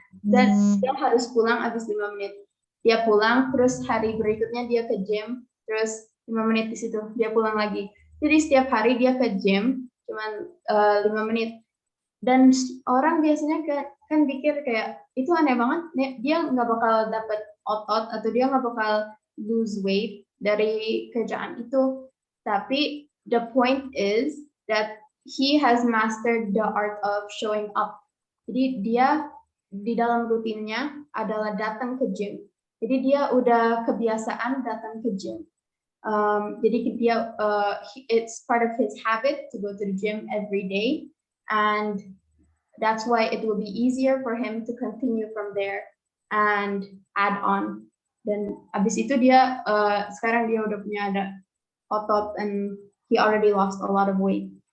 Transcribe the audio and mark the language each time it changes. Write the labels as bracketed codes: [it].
[id] Dan dia harus pulang habis 5 menit. Dia pulang, terus hari berikutnya dia ke gym, terus 5 menit di situ, dia pulang lagi. Jadi setiap hari dia ke gym, cuman 5 menit. Dan orang biasanya kan pikir kayak, itu aneh banget, dia nggak bakal dapat otot, atau dia nggak bakal [en] lose weight [id] dari kerjaan itu. [en] Tapi the point is that he has mastered the art of showing up. [id] Jadi dia di dalam rutinnya adalah datang ke gym. Jadi dia udah kebiasaan datang ke gym. Jadi dia [en] it's part of his habit to go to the gym every day, and that's why it will be easier for him to continue from there and add on. [id] Dan abis itu dia sekarang dia udah punya ada otot [en] and he already lost a lot of weight.